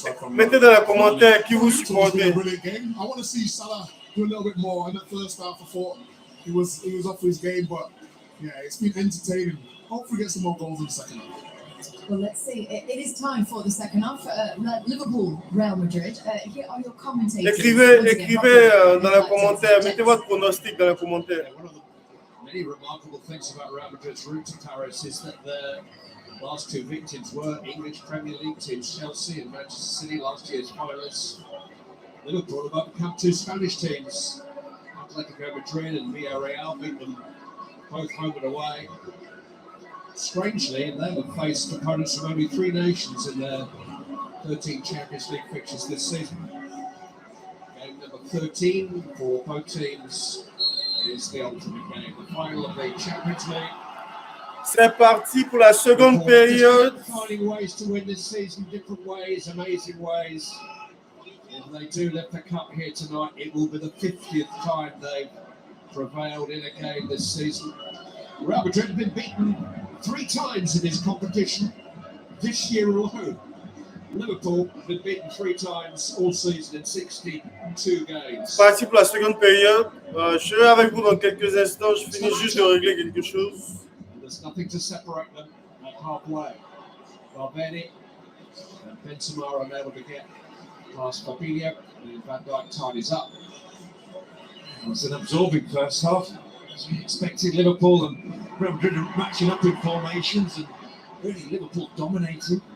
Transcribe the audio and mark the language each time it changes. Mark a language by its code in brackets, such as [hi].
[fr] Mettez dans les commentaires qui vous supportez. [en] I want to see Salah do a little bit more. In the first half, I thought he was off his game, but yeah, it's been entertaining. Hopefully, get some more goals in the second half. Well, let's see. It is time for the second half. Liverpool, Real Madrid. Here are your commentators. [fr] Écrivez dans les commentaires. Mettez votre pronostic dans les commentaires. [en] Many remarkable things about Real Madrid's route to Paris is that their last two victims were English Premier League teams, Chelsea and Manchester City, last year's finalists. Liverpool have become two Spanish teams, Atletico Madrid and Villarreal, beat them both home and away. Strangely, they have faced opponents from only three nations in their 13 Champions League fixtures this season. Game number 13 for both teams is the ultimate game, the final of the Champions League. [fr] C'est parti pour la seconde période. [en] Finding ways to win this season, different ways, amazing ways. If they do lift the cup here tonight, it will be the 50th time they've prevailed in a game this season. Real Madrid have been beaten 3 times in this competition this year alone. Liverpool have been beaten 3 times all season in 62 games. [fr] Parti pour la seconde période. Je serai avec vous dans quelques instants. Je finis juste de régler quelque chose. [en] There's nothing to separate them at halfway. Venez and Benzema are unable to get past Fabinho, and Van Dijk tidies up. It was an absorbing first half, as we expected. Liverpool and Real Madrid matching up in formations, and really Liverpool dominating.